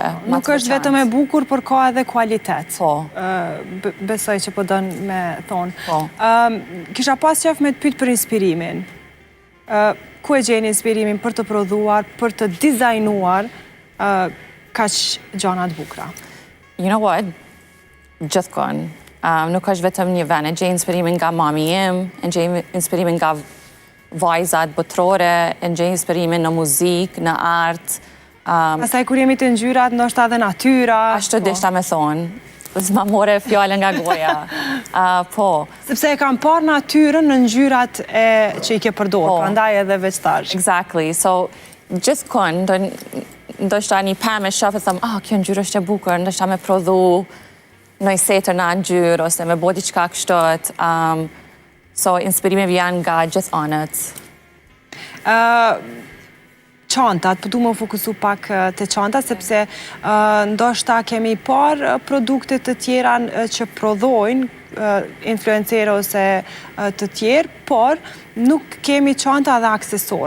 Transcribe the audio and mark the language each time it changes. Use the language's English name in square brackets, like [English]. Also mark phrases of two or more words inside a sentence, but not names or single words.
[Albanian] Nuk është vetëm e bukur, për ka edhe kualitet. Po. Besoj që po dënë me thonë. Kisha pas qef me të pytë për inspirimin. Ku e gjeni inspirimin për të prodhuar, për të dizajnuar kaq gjana të bukra? [English] You know what? [Albanian] Gjithkon. Nuk është vetëm një ven. E gjej inspirimin nga mami im, e gjej inspirimin nga vajzat botrore, e gjej inspirimin në muzik, në art. Pastaj kur jemi të ngjyrat, ndoshta edhe natyra. Ashtu deshta me thonë. S'ma more fjallën nga goja. Po. Sepse e kam parë natyrën në ngjyrat që i ke përdorë, prandaj edhe veçtash. [English] Exactly. [Albanian] So, gjithkund, ndoshta një pemë e shoh e them, kjo ngjyrë është e bukur, ndoshta me prodhu në setër në ngjyrë ose me bë diçka kështu. So, inspirimet vjen nga gjithë anët. Çantat, po du më fokusu pak të çantat, sepse ndoshta kemi parë produkte të tjera që prodhojnë influencerë ose të tjerë, por nuk kemi çanta dhe aksesor.